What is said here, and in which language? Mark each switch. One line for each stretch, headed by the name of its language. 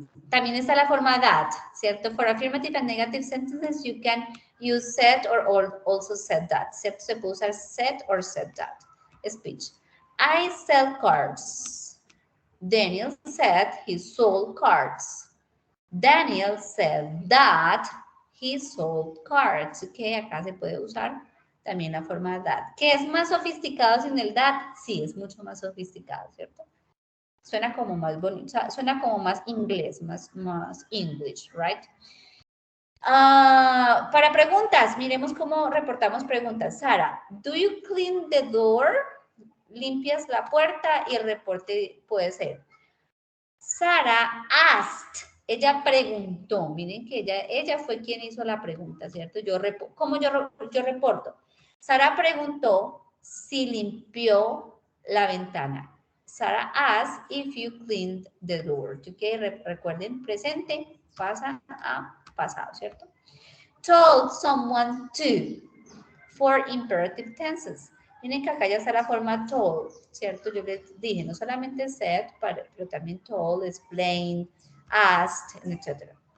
Spanish: También está la forma that, ¿cierto?
English: For affirmative and negative sentences, you can use said or also said that, ¿cierto?
Spanish: Se puede usar
English: said or said that. Speech. I sell cards. Daniel said he sold cards. Daniel said that he sold cards.
Spanish: Ok, acá se puede usar también la forma that. ¿Que es más sofisticado sin el that? Sí, es mucho más sofisticado, ¿cierto? Suena como más bonito, o sea, suena como más inglés, más English, right? Para preguntas, miremos cómo reportamos preguntas.
English: Sara, do you clean the door?
Spanish: Limpias la puerta y el reporte puede ser. Sara asked, ella preguntó, miren que ella fue quien hizo la pregunta, ¿cierto? ¿Cómo yo reporto? Sara preguntó si limpió la ventana.
English: Sara asked if you cleaned the door. ¿Ok?
Spanish: Recuerden, presente pasa a pasado, ¿cierto?
English: Told someone to, for imperative tenses.
Spanish: Miren que acá ya está la forma told, ¿cierto? Yo les dije, no solamente said, pero también told, explained, asked, etc.